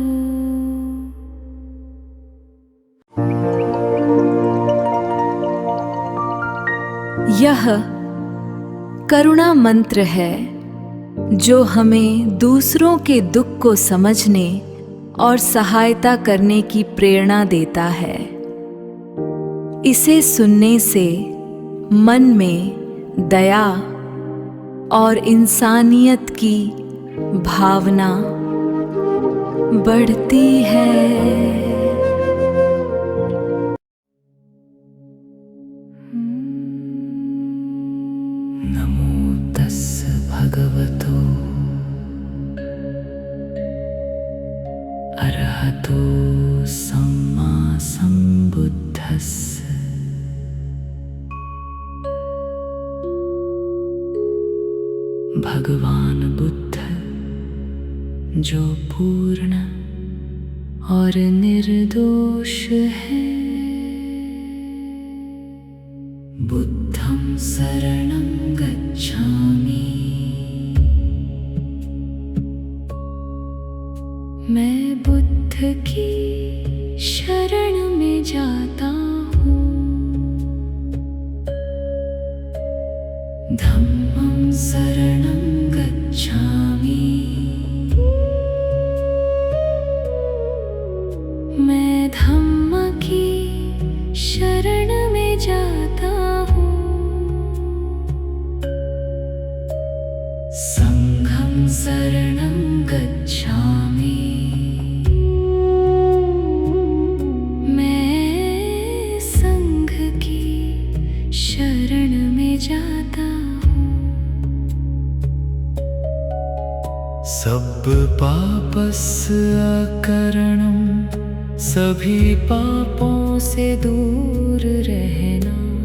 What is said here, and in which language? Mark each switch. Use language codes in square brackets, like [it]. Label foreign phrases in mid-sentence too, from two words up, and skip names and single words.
[hi] यह करुणा मंत्र है जो हमें दूसरों के दुख को समझने और सहायता करने की प्रेरणा देता है। इसे सुनने से मन में दया और इंसानियत की भावना बढ़ती है। [pi] नमो तस् भगवतो अरहतो सम्मा सम्बुद्धस्स। [hi] भगवान बुद्ध जो पूर्ण और निर्दोष है। [pi] बुद्धं शरणं गच्छामि, [hi] मैं बुद्ध की शरण में जाता हूँ। [pi] धम्मं शरणं गच्छामि, [hi] मैं धम्म की शरण में जाता हूँ। [pi] संघं शरणं गच्छामि, [hi] मैं संघ की शरण में जाता हूँ। [pi] सब पापस अकरणम, [hi] सभी पापों से दूर रहना।